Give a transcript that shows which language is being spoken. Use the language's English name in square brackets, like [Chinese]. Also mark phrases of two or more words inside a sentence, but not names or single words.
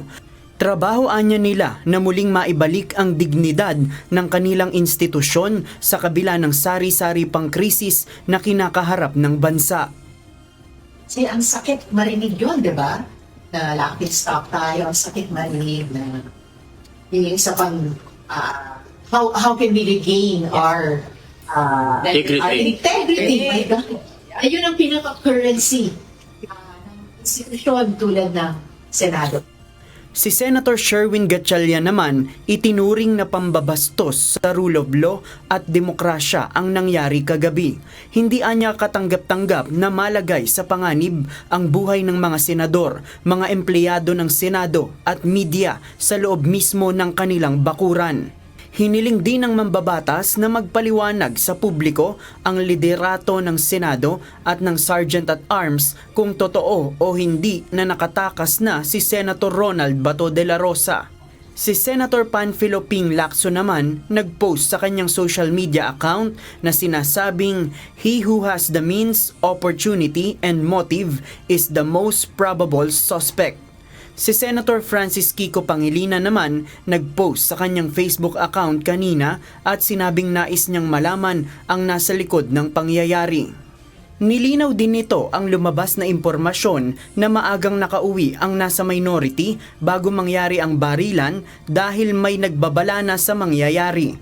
[Filipino] Trabahoan niya nila na muling maibalik ang dignidad ng kanilang institusyon sa kabila ng sari-sari pang krisis na kinakaharap ng bansa. Kasi ang sakit marinig yun, di ba? Na [English] laughing stock [Filipino] tayo, ang sakit marinig na yung isa pang [English] how can we regain our integrity. My God. [Filipino] Ayun ang pinaka-currency ng institusyon tulad ng Senado. Si Senator Sherwin Gatchalian naman itinuring na pambabastos sa [English] rule of law [Filipino] at demokrasya ang nangyari kagabi. Hindi anya katanggap-tanggap na malagay sa panganib ang buhay ng mga senador, mga empleyado ng Senado at media sa loob mismo ng kanilang bakuran. Hiniling din ng mambabatas na magpaliwanag sa publiko ang liderato ng Senado at ng Sergeant at Arms kung totoo o hindi na nakatakas na si Senator Ronald Bato de la Rosa. Si Senator Panfilo Ping Lacson naman nagpost sa kanyang [English] social media account [Filipino] na sinasabing [English] he who has the means, opportunity, and motive is the most probable suspect. [Filipino] Si Senator Francis Kiko Pangilinan naman nagpost sa kanyang Facebook account kanina at sinabing nais niyang malaman ang nasa likod ng pangyayari. Nilinaw din nito ang lumabas na impormasyon na maagang nakauwi ang nasa minority bago mangyari ang barilan dahil may nagbabala na sa mangyayari.